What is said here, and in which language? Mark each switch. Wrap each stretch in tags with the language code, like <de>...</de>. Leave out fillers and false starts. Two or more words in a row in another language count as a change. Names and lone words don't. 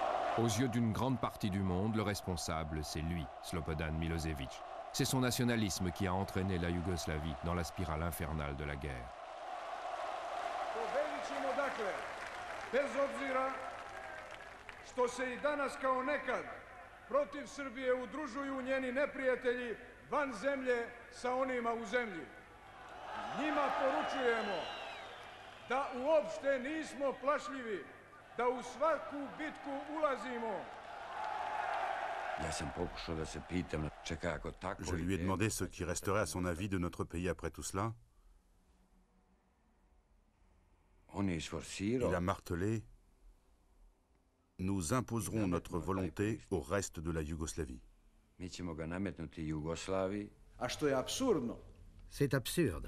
<fr>Aux yeux d'une grande partie du monde, le responsable, c'est lui, Slobodan Milošević. C'est son nationalisme qui a entraîné la Yougoslavie dans la spirale infernale de la guerre.</fr> <sr>Pobeđimo dakle, bez obzira što se I danas kao nekad protiv Srbije udružuju njeni neprijatelji van zemlje sa onima u zemlji. Njima poručujemo da uopšte nismo plašljivi, da u svaku bitku ulazimo.</sr> <fr>Je lui ai demandé ce qui resterait à son avis de notre pays après tout cela. Il a martelé: nous imposerons notre volonté au reste de la Yougoslavie. C'est absurde.</fr>